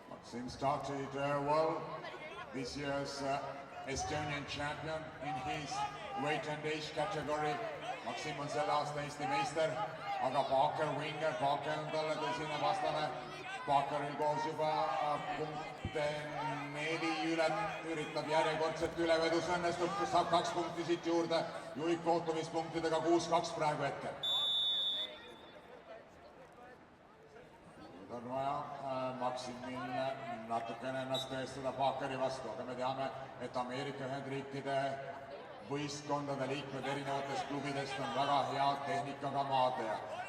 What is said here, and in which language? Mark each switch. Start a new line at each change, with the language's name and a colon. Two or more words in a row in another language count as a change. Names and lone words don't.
English: Maxim started well. This year's Estonian champion in his weight and age category.
Estonian: Maxim on selle aasta Eesti meister, aga Parker Winger, Parker on talle tõsine vastane. Parkeril koos juba punkte 4 üle, üritab järjekordselt ülevedus õnnestub, saab 2 punkti siit juurde. Juhib kohtumispunktidega 6-2 praegu hetkel. Nüüd on vaja Maximil natukene ennast tõestada Parkeri vastu, aga me teame, et Ameerika Ühendriikide võistkondade liikmed erinevatest klubidest on väga hea tehnikaga maadleja.